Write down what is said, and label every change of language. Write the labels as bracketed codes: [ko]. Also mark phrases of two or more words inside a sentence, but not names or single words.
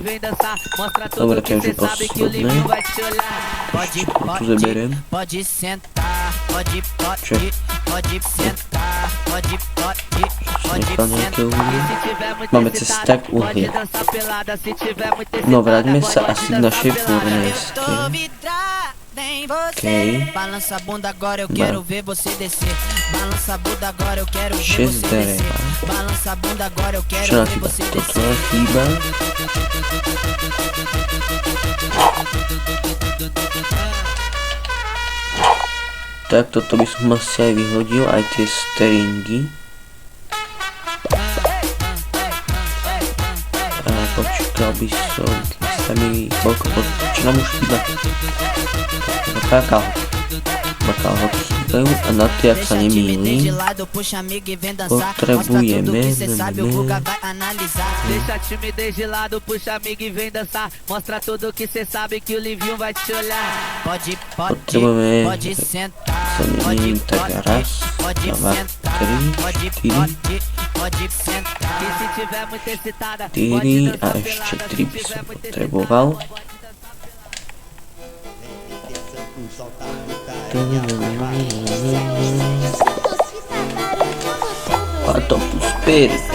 [sk] Dobre, to je už posledné. Ešte tu zaberiem. Čo? Nechal nejaké uhlie. Máme cez tak uhlie. No, vráťme sa asi k našej furneske. Ok. [pt] Balança a bunda agora, eu quero ver você descer. Balança a bunda agora, eu quero ver você descer. Balança a bunda agora, eu quero ver você descer. [sk] Tak toto by som asi aj vyhodil, aj tie stringy. A počkal by som, keď sa mi koľko, čo nám už chýba? Bakálhoky. čakajú a na to, jak sa nemýlim, potrebujeme... [pt] Deixa a timidez de lado, puxa amigo e vem dançar. Mostra tudo que cê sabe que o Livinho vai te olhar. [sk] Potrebujeme... sa nemýlim, tak raz, dva, tri, štyri a ešte 3 by som potreboval. Patopus Perry.